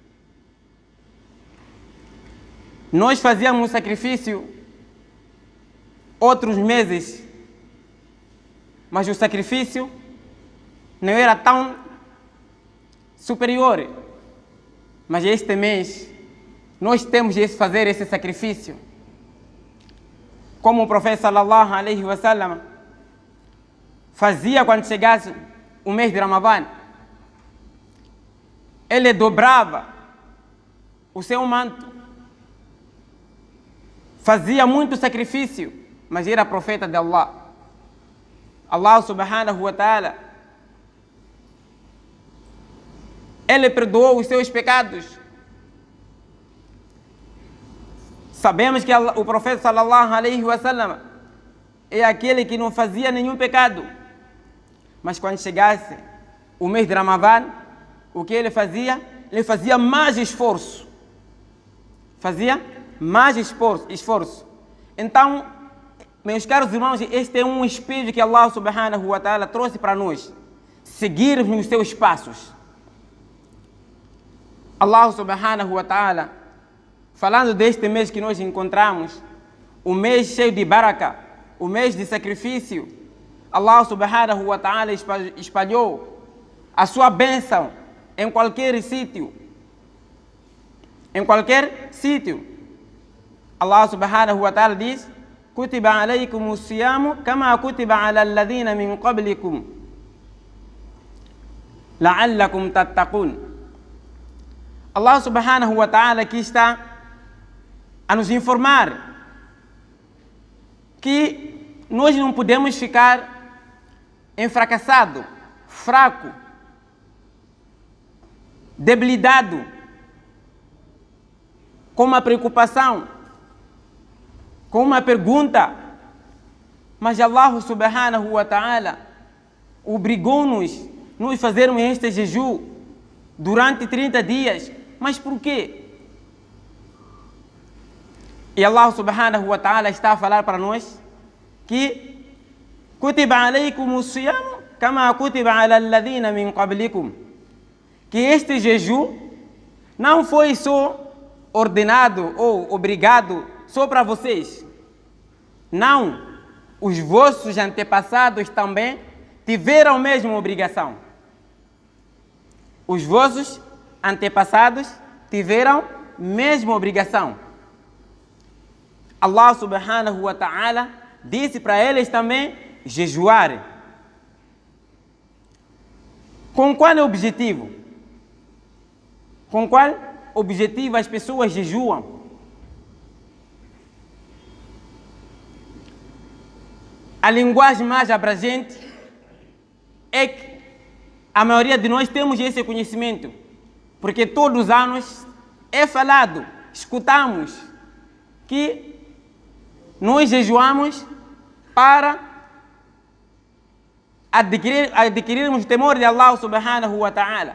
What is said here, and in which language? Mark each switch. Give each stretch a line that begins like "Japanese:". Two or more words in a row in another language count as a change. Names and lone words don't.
Portuguese: Nós fazíamos um sacrifício outros meses, mas o sacrifício não era tão superior. Mas este mês, nós temos de fazer esse sacrifício. Como o profeta
Arabic: صلى الله عليه وسلم
Portuguese: fazia quando chegasse o mês de Ramadã. Ele dobrava o seu manto. Fazia muito sacrifício, mas era profeta de Allah.
Arabic: الله سبحانه وتعالى,
Portuguese: ele perdoou os seus pecados. Sabemos que o profeta
Arabic: صلى الله عليه وسلم
Portuguese: é aquele que não fazia nenhum pecado. Mas quando chegasse o mês de Ramadã, o que ele fazia? Ele fazia mais esforço. Fazia mais esforço. Então, meus caros irmãos, este é um espírito que
Arabic: الله سبحانه وتعالى
Portuguese: trouxe para nós. Seguirmos os seus passos.
Arabic: الله سبحانه وتعالى,
Portuguese: falando deste mês que nós encontramos, o mês cheio de baraka, o mês de sacrifício,
Arabic: الله سبحانه وتعالى
Portuguese: espalhou a sua bênção em qualquer sítio. Em qualquer sítio.
Arabic: الله سبحانه وتعالى
Portuguese: diz:
Arabic: كتب عليكم الصيام كما كتب على الذين من قبلكم لعلكم تتقون. الله سبحانه وتعالى
Portuguese: aqui está a nos informar que nós não podemos ficar enfracassado, fraco, debilitado, com uma preocupação, com uma pergunta. Mas
Arabic: الله سبحانه وتعالى
Portuguese: obrigou-nos a fazermos este jejum durante 30 dias. Mas por quê? E
Arabic: الله سبحانه وتعالى
Portuguese: está a falar para nós que
Arabic: كتب عليكم الصيام كما كتب على الذين من قبلكم.
Portuguese: Que este jejum não foi só ordenado ou obrigado só para vocês. Não, os vossos antepassados também tiveram a mesma obrigação. Os vossos antepassados tiveram a mesma obrigação.
Arabic: الله سبحانه وتعالى
Portuguese: disse para eles também jejuar. Com qual objetivo? Com qual objetivo as pessoas jejuam? A linguagem mais abrangente é que a maioria de nós temos esse conhecimento, porque todos os anos é falado, escutamos que nós jejuamos para adquirirmos o temor de
Arabic: الله سبحانه وتعالى.